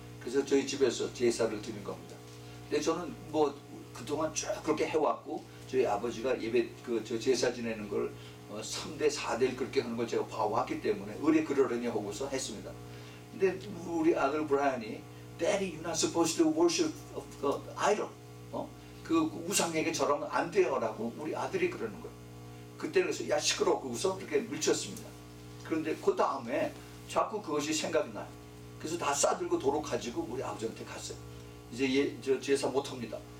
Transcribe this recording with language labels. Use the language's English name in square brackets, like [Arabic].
[Korean] 그래서 저희 집에서 제사를 드린 겁니다. 근데 저는 뭐 그동안 쭉 그렇게 해왔고 저희 아버지가 예배 저 제사 지내는 걸 3대 4대를 그렇게 하는 걸 제가 봐왔기 때문에 의뢰 그러려니 하고서 했습니다. 근데 우리 아들 브라이언이 [English] Daddy, you're not supposed to worship idol. [Korean] 그 우상에게 절하면 안 돼요라고 우리 아들이 그러는 거예요. 그때 그래서 야 시끄러워 그러고서 그렇게 밀쳤습니다. 그런데 그 다음에 자꾸 그것이 생각이 나요. 그래서 다 싸들고 도로 가지고 우리 아버지한테 갔어요. 이제 저 제사 못합니다.